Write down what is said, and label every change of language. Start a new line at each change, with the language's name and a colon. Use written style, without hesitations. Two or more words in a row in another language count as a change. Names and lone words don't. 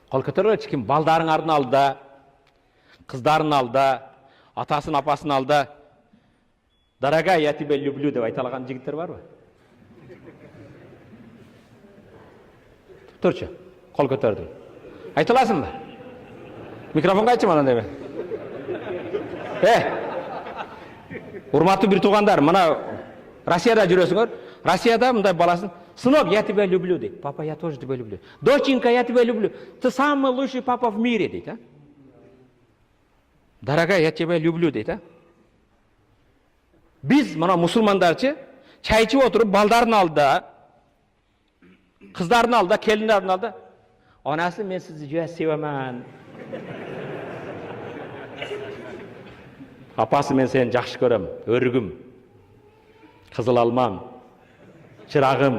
Kyrgyz: Кол көтөргүлөчү ким? Балдарыңардын алдында, кыздарынын алдында, атасын, апасын алдында
Russian: «Дорогая, я тебя люблю»
Kyrgyz: деп айта алган жигиттер барбы? Турчу, кол көтөрдүм. Айта аласыңбы? Микрофонго айтчы мана деме. Урматтуу бир туугандар, мына Россияда жүрөсүңөр. Россияда мындай баласын:
Russian: «Сынок, я тебя люблю»
Kyrgyz: дейт.
Russian: «Папа, я тоже тебя люблю». «Доченька, я тебя люблю. Ты самый лучший папа в мире»
Kyrgyz: дейт, а?
Russian: «Дорогая, я тебя люблю»
Kyrgyz: дейт, а? Биз мына мусулмандарчы чай ичип отуруп, балдардын алдында, кыздардын алдында, келиндердин алдында: «Анасы, мен сизди жөө себемен». «Апасы, мен сени жакшы көрөм, өрүгүм, кызыл алмам, чырагым».